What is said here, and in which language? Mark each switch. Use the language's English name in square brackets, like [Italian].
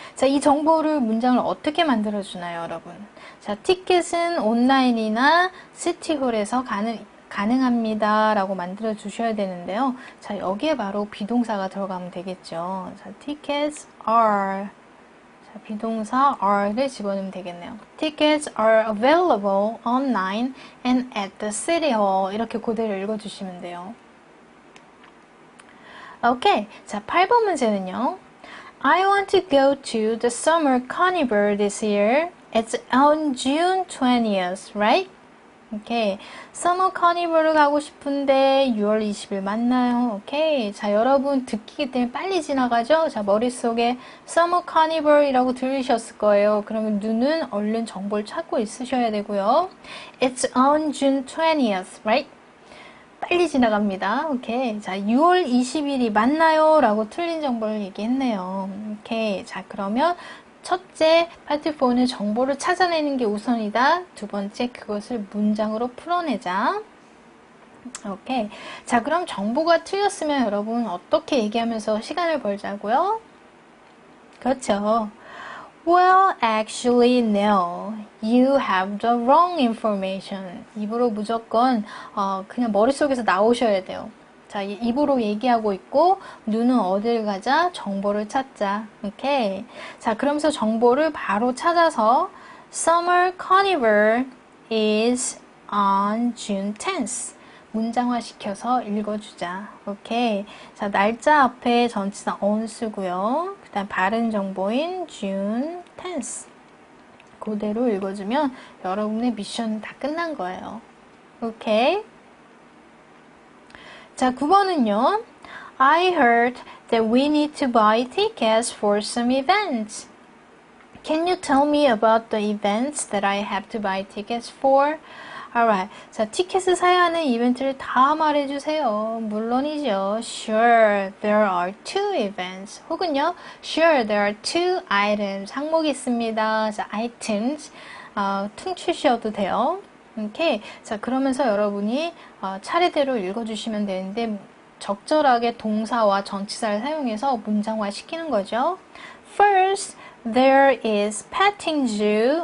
[Korean] 자, 이 정보를 문장을 어떻게 만들어주나요, 여러분? 자, 티켓은 온라인이나 시티홀에서 가능합니다. 라고 만들어 주셔야 되는데요. 자, 여기에 바로 비동사가 들어가면 되겠죠. [English] 자, tickets are. [Korean] 자, 비동사 are를 집어넣으면 되겠네요. [English] Tickets are available online and at the city hall. [Korean] 이렇게 그대로 읽어주시면 돼요. 오케이. 자, 8번 문제는요. [English] I want to go to the summer carnival this year. It's on June 20th, right? 오케이. [Korean] 서머 카니발을 가고 싶은데 6월 20일 맞나요? 오케이. 자, 여러분 듣기 때문에 빨리 지나가죠? 자, 머릿속에 서머 카니발이라고 들으셨을 거예요. 그러면 눈은 얼른 정보를 찾고 있으셔야 되고요. [English] It's on June 20th, right? [Korean] 빨리 지나갑니다. [English] 오케이. [Korean] 자, 6월 20일이 맞나요? 라고 틀린 정보를 얘기했네요. 오케이. 자, 그러면 첫째, 파트 4는 정보를 찾아내는 게 우선이다. 두 번째, 그것을 문장으로 풀어내자. 오케이. 자, 그럼 정보가 틀렸으면 여러분 어떻게 얘기하면서 시간을 벌자고요? 그렇죠. [English] Well, actually, no. You have the wrong information. [Korean] 입으로 무조건 그냥 머릿속에서 나오셔야 돼요. 자, 입으로 얘기하고 있고 눈은 어딜 가자? 정보를 찾자. 오케이. 자, 그러면서 정보를 바로 찾아서 [English] Summer Carnival is on June 10th. [Korean] 문장화 시켜서 읽어주자. 오케이. 자, 날짜 앞에 전치사 on 쓰고요. 그 다음 바른 정보인 [English] June 10th. [Korean] 그대로 읽어주면 여러분의 미션은 다 끝난 거예요. 오케이. 자, 9번은요. [English] I heard that we need to buy tickets for some events. Can you tell me about the events that I have to buy tickets for? Alright. [Korean] 자, 티켓을 사야 하는 이벤트를 다 말해주세요. 물론이죠. [English] Sure, there are two events. [Korean] 혹은요. [English] Sure, there are two items. [Korean] 항목이 있습니다. 자, items. 퉁치셔도 돼요. 오케이. 자, 그러면서 여러분이 차례대로 읽어주시면 되는데 적절하게 동사와 전치사를 사용해서 문장화 시키는 거죠. [English] First, there is petting zoo.